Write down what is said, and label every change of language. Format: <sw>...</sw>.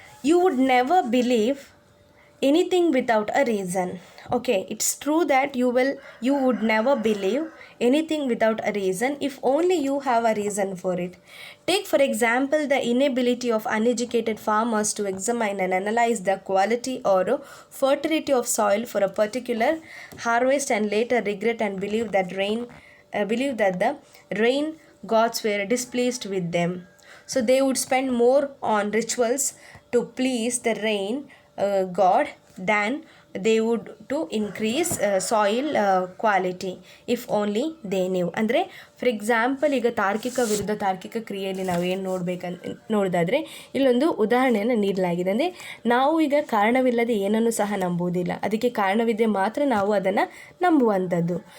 <en>You would never believe anything without a reason. Okay, it's true that you would never believe anything without a reason if only you have a reason for it. Take for example the inability of uneducated farmers to examine and analyze the quality or fertility of soil for a particular harvest and later regret and believe that the rain gods were displeased with them. So they would spend more on rituals to please the rain God than they would to increase soil quality if only they knew.</en> <kn>ಅಂದರೆ</kn> <en>for example</en> <kn>ಈಗ ತಾರ್ಕಿಕ ವಿರುದ್ಧ ತಾರ್ಕಿಕ ಕ್ರಿಯೆಯಲ್ಲಿ ನಾವು ಏನು ನೋಡೋದಾದರೆ ಇಲ್ಲೊಂದು ಉದಾಹರಣೆಯನ್ನು ನೀಡಲಾಗಿದೆ. ಅಂದರೆ ನಾವು ಈಗ ಕಾರಣವಿಲ್ಲದೆ ಏನನ್ನು ಸಹ ನಂಬುವುದಿಲ್ಲ, ಅದಕ್ಕೆ ಕಾರಣವಿದ್ದರೆ ಮಾತ್ರ ನಾವು ಅದನ್ನು ನಂಬುವಂಥದ್ದು.</kn>